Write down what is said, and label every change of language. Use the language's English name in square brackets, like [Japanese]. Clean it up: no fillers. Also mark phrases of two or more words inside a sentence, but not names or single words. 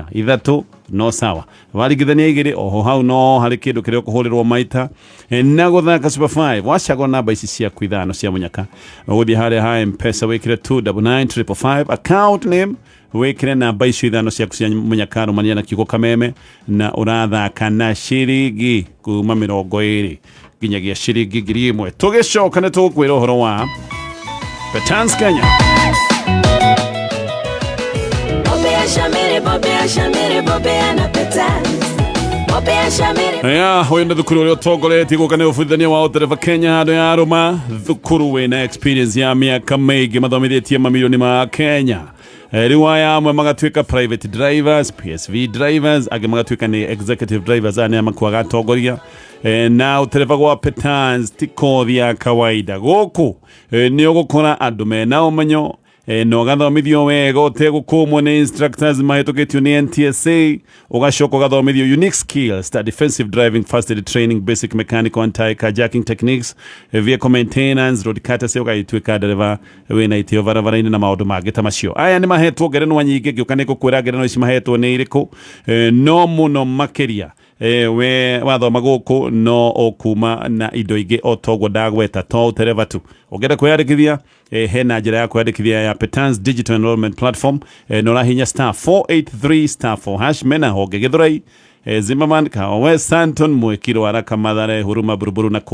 [Kikuyu] 3 no sawa warigithania 2 oho hau no harĩ kĩndũ kĩrĩa ũkũhũrĩrwo maita na gũthaka Super 5 wacagũra namba ici ciaku ithano cia mũnyaka ũgũthiĩ harĩa ha M-Pesa wĩkĩre 29955 [English] account name [Kikuyu] wĩkĩre namba icio ithano ciaku cia mũnyaka rũmania na kiugo kameme na ũrathaka na ciringi kuma 20 nginyagia ciringi 1,000 tũgĩcoka nĩ tũkwĩra ũhoro wa Petans Kenya. Huyu ndio thukuru ũrĩa ũtongoretie gũka nĩ ũbundithania wa ũtereba Kenya handũ ya Arũma thukuru wĩna experience ya mĩaka mĩingĩ mathomithĩtie mamirioni ma Kenya rĩu aya amwe magatuĩka [English] private drivers PSV drivers [Kikuyu] angĩ magatuĩka nĩ [English] executive drivers [Kikuyu] aya nĩ makwaga atongoria na ũtereba gwa Petans ti kothi ya kawaida gũkũ nĩ ũgũkora andũ mena ũmenyo no gathomithio wega ũtegũkũmwo nĩ instructors mahĩtũkĩtio nĩ NTSA ũgacoka ũgathomithio [English] unique skills [Kikuyu] ta [English] defensive driving first aid training basic mechanical anti-carjacking techniques vehicle maintenance road courtesy [Kikuyu] ũgagĩtuĩka ndereba wĩna itĩo barabara-inĩ na maũndũ mangĩ ta macio aya nĩ mahetwo ngerenwa nyingĩ ngĩũka nĩ gũkwĩra ngerenwa ici mahetwo nĩ irĩkũ no mũno makĩria we wathoma gũkũ no ũkuma na indo ingĩ o toguo ndagweta to ũtereba tu ũngĩenda kwĩyandĩkithia hena njĩra ya kwĩyandĩkithia ya Petans Digital Enrollment Platform no ũrahihinya *483*4# mena honge Gĩthũrai Zimmerman Kawe Santon Mwĩkiro Araka Mathare Huruma Buruburu na